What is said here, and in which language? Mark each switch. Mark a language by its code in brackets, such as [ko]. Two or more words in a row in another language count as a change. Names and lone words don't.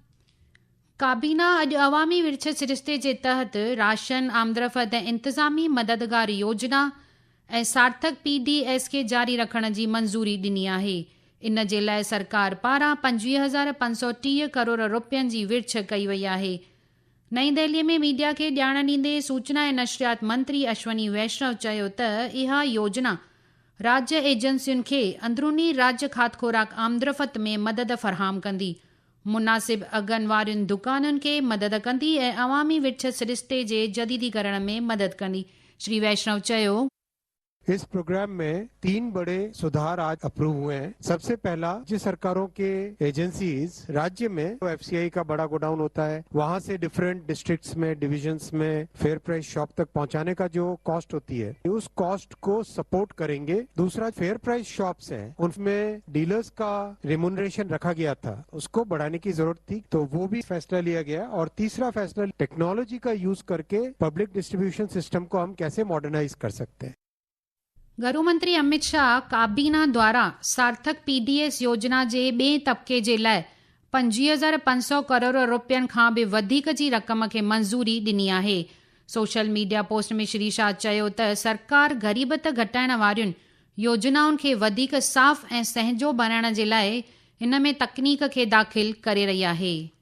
[sd] काबीना अॼु अवामी विरछ सिरिश्ते जे तहत राशन, आमदरफ़त ऐं इंतिज़ामी मददगार योजना ऐं सार्थक PDS खे जारी रखण जी मंज़ूरी ॾिनी आहे। इन जे लाइ सरकार पारां 25,530 करोड़ रुपयनि जी विरछ कई वई आहे। नईं दिल्लीअ में मीडिया खे ॼाण ॾींदे सूचना ऐं नशरियात मंत्री अश्वनी वैष्णव चयो त इहा योजना राज्य एजेंसियुनि खे अंदरूनी राज्य खाध खुराक आमदरफ़त में मदद फ़राहम कंदी, मुनासिब अघनि वारियुनि दुकानुनि खे मदद कंदी ऐं अवामी विरछ सिरिश्ते जे जदीदीकरण में मदद कंदी। श्री वैष्णव चयो, [hi] इस प्रोग्राम में 3 बड़े सुधार आज अप्रूव हुए हैं। सबसे पहला, राज्य सरकारों के एजेंसीज राज्य में FCI का बड़ा गोडाउन होता है, वहां से [en] different districts [hi] में, डिविजन्स में [en] fair price shop [hi] तक पहुंचाने का जो कॉस्ट होती है, उस कॉस्ट को सपोर्ट करेंगे। दूसरा, [en] fair price shops [hi] हैं, उनमें डीलर्स का रिम्यूनरेशन रखा गया था, उसको बढ़ाने की जरूरत थी, तो वो भी फैसला लिया गया। और तीसरा फैसला, टेक्नोलॉजी का यूज करके [en] public distribution system [hi] को हम कैसे मॉडर्नाइज कर सकते हैं। [sd] गृहमंत्री अमित शाह काबीना द्वारा सार्थक PDS योजना जे ॿिएं तबके जे लाइ 25,500 करोड़ रुपयनि खां बि वधीक जी रक़म खे मंज़ूरी ॾिनी आहे। सोशल मीडिया पोस्ट में श्री शाह चयो त सरकार ग़रीबत घटाइण वारियुनि योजनाउनि खे वधीक साफ़ ऐं सहजो बनाइण जे लाइ हिन में तकनीक खे दाख़िल करे रही आहे।